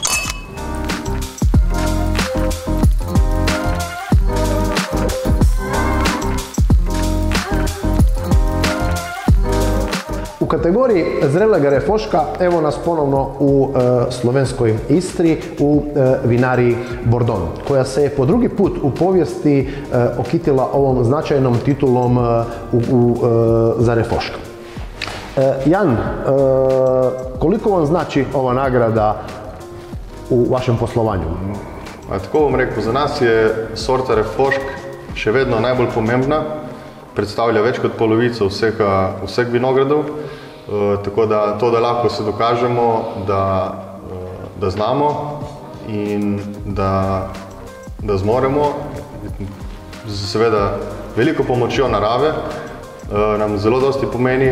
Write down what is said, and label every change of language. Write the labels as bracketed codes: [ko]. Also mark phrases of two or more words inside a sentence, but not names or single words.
[hr] U kategoriji zrelega Refoška evo nas ponovno u slovenskoj Istri u vinariji Bordon, koja se je po drugi put u povijesti okitila ovom značajnom titulom za Refoška. Jan, koliko vam znači ova nagrada [sl] v vašem poslovanju? Tako bom rekel, za nas je sorta Refošk še vedno najbolj pomembna, predstavlja več kot polovico vseh vinogradov, tako da to, da lahko se dokažemo, da znamo in da zmoremo, seveda veliko pomočjo narave, nam zelo dosti pomeni.